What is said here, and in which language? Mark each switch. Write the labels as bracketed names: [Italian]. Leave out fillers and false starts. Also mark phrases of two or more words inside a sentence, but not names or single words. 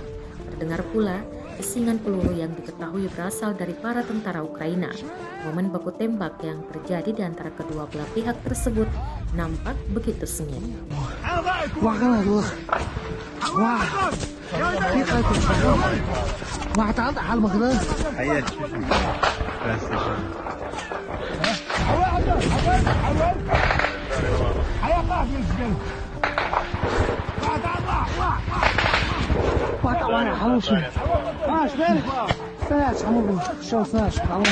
[Indonesian] Terdengar pula desingan peluru yang diketahui berasal dari para tentara Ukraina. Momen baku tembak yang terjadi di antara kedua belah pihak tersebut nampak begitu sengit. Wah, kan tuh. Wah. Wah, [Chinese] 打了吗？可能。哎呀，哇，打完了，还有谁？啊，是的，咱俩全部上山去干了。